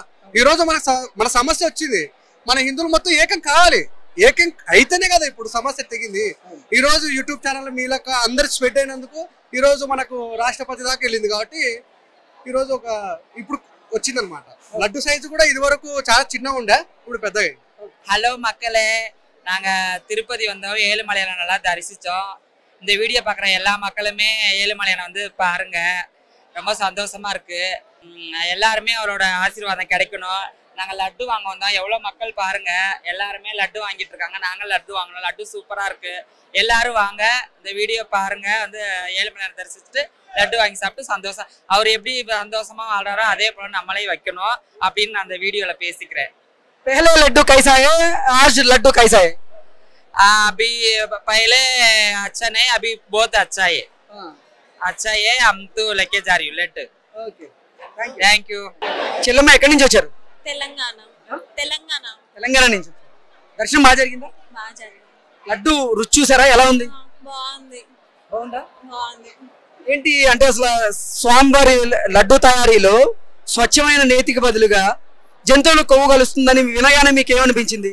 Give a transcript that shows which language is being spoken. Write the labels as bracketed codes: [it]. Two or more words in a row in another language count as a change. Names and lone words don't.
[te] ఈ రోజు మన సమస్య వచ్చింది, మన హిందువులు మొత్తం ఏకం కావాలి, ఏకం అయితేనే కదా ఇప్పుడు సమస్య తెగింది. ఈ రోజు యూట్యూబ్ ఛానల్ మీలక అందరు స్ప్రెడ్ అయినందుకు ఈ రోజు మనకు రాష్ట్రపతి దాకా వెళ్ళింది. కాబట్టి ఈ రోజు ఇప్పుడు వచ్చిందనమాట. లడ్డు సైజు కూడా ఇది వరకు చాలా చిన్నగా ఉండే, ఇప్పుడు పెద్దగా. [ta] ஹலோ மக்களே, நாங்கள் திருப்பதி வந்தோம், ஏழுமலையானை நல்லா தரிசித்தோம். இந்த வீடியோ பார்க்குற எல்லா மக்களுமே ஏழுமலையானை வந்து பாருங்க, ரொம்ப சந்தோஷமா இருக்கு. எல்லாருமே அவரோட ஆசீர்வாதம் கிடைக்கணும். நாங்கள் லட்டு வாங்க வந்தோம், எவ்வளோ மக்கள் பாருங்க, எல்லாருமே லட்டு வாங்கிட்டு இருக்காங்க. நாங்கள் லட்டு வாங்கினோம், லட்டு சூப்பராக இருக்கு. எல்லாரும் வாங்க, இந்த வீடியோ பாருங்க, வந்து ஏழுமலையானை தரிசிச்சுட்டு லட்டு வாங்கி சாப்பிட்டு சந்தோஷம், அவர் எப்படி சந்தோஷமா வாழ்றாரோ அதே போல நம்மளையும் வைக்கணும் அப்படின்னு நான் அந்த வீடியோவில் பேசிக்கிறேன். [hi] पहले लड्डू कैसा है, आज लड्डू कैसा है? अभी पहले अच्छा नहीं, अभी बहुत अच्छा है. अच्छा है, हम तो लेके जा रही हूँ लड्डू. [en] thank you. [te] చెల్లమ్మ ఎక్కడి నుంచి వచ్చారు? తెలంగాణ తెలంగాణ తెలంగాణ నుంచి. దర్శనం బాగా జరిగిందా? బాగా జరిగింది. లడ్డు రుచి చూసారా, ఎలా ఉంది? బాగుంది. బాగుందా? బాగుంది. ఏంటి అంటే అసలు స్వామివారి లడ్డు తయారీలో స్వచ్ఛమైన నేతికి బదులుగా జంతువులు కొవ్వు కలుస్తుందని వినగానే మీకు ఏమనిపించింది?